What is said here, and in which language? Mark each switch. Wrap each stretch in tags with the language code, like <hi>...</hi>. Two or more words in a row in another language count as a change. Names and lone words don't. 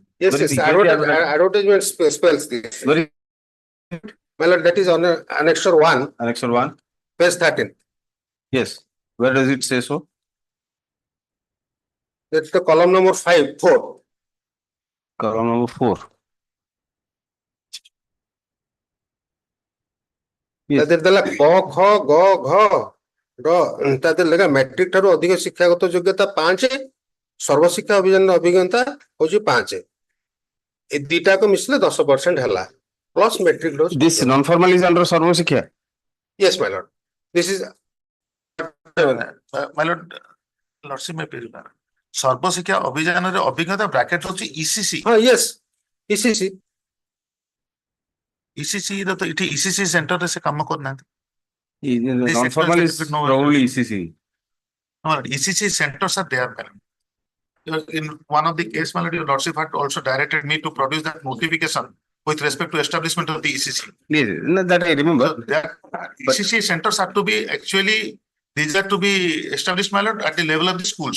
<en>Yes, advertisement spells this. My lord, that is on Annexure 1. Annexure 1. Page 13. Yes. Where does it say so? That's the column number 4. Column number 4. Yes.</en> <or>ତାଦେହରେ ଦେଲା କ ଖ ଗ ଘ ର ତାଦେହରେ ଲେଖା ମ୍ୟାଟ୍ରିକ ଠାରୁ ଅଧିକ ଶିକ୍ଷାଗତ ଯୋଗ୍ୟତା 5, ସର୍ବଶିକ୍ଷା ଅଭିଯାନର ଅଭିଜ୍ଞତା ହଉଛି 5. ଏ ଦିଟାକ ମିଶିଲେ 10% ହେଲା</or> <en>plus matric dose. This non-formal is under Sarva Sikha. Yes, my lord. This is My lord, lordship may be remember.</en> <or>ସର୍ବଶିକ୍ଷା ଅଭିଯାନରେ ଅଭିଜ୍ଞତା ବ୍ରାକେଟ ହଉଛି ଇସିସି.</or> <en>yes, ECC.</en> <or>ଇସିସି ର ତ ଏଠି ଇସିସି ସେଣ୍ଟରରେ ସେ କାମ କରୁନାହାନ୍ତି.</or> <en>This Non-formal is expense no- probably ECC. No, ECC centers are there, madam. In one of the case, my lord, your lordship had also directed me to produce that notification with respect to establishment of the ECC. Yes, no, that I remember. So that ECC centers are to be actually, these are to be established, my lord, at the level of the schools.</en>